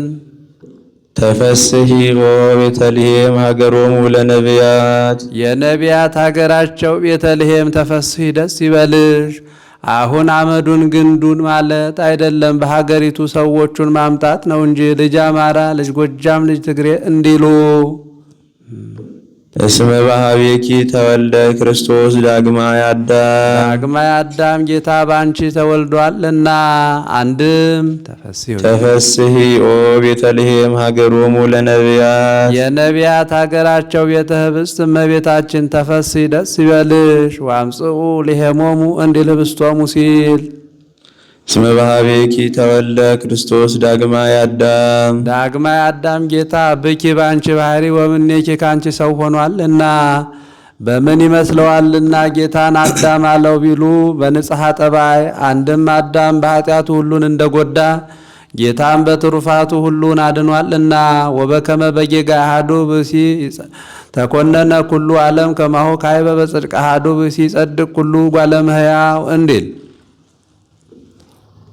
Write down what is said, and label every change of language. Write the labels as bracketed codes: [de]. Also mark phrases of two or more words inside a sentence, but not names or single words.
[gez] ተፈስሒ ቤተልሔም ሀገሮሙ ለነቢያት [am] የነቢያት ሀገራቸው ቤተልሔም ተፈስሒ ደስ ይበልሽ። አሁን አመዱን ግንዱን ማለት አይደለም፣ በሀገሪቱ ሰዎቹን ማምጣት ነው እንጂ ልጅ አማራ፣ ልጅ ጎጃም፣ ልጅ ትግሬ እንዲሉ [gez] እስመ በኀቤኪ ተወልደ ክርስቶስ ዳግማይ [am] አዳም ጌታ ባንቺ ተወልዷልና። አንድም [gez] ተፈስሒ ኦ ቤተልሔም ሀገሮሙ ለነቢያት [am] የነቢያት ሀገራቸው ቤተ ህብስት እመቤታችን ተፈስሒ ደስ ይበልሽ። [gez] ወአምጽኡ ሊሄሞሙ [am] እንዲል ህብስቶሙ ሲል [gez] እስመ በኀቤኪ ተወልደ ክርስቶስ ዳግማይ አዳም [am] ጌታ ብኪ ባንቺ ባህሪ ወምኔኪ ካንቺ ሰው ሆኗልና። በምን ይመስለዋልና ጌታን አዳም አለው ቢሉ በንጽሐ ጠባይ። አንድም አዳም በኃጢአቱ ሁሉን እንደጎዳ ጌታን በትሩፋቱ ሁሉን አድኗልና። [gez] ወበከመ በጌጋ አሐዱ ብእሲ ተኮነነ ኩሉ ዓለም ከማሁ ካይበ በጽድቅ አሐዱ ብእሲ ጸድቅ ኩሉ ጓለ እመሕያው [am] እንዲል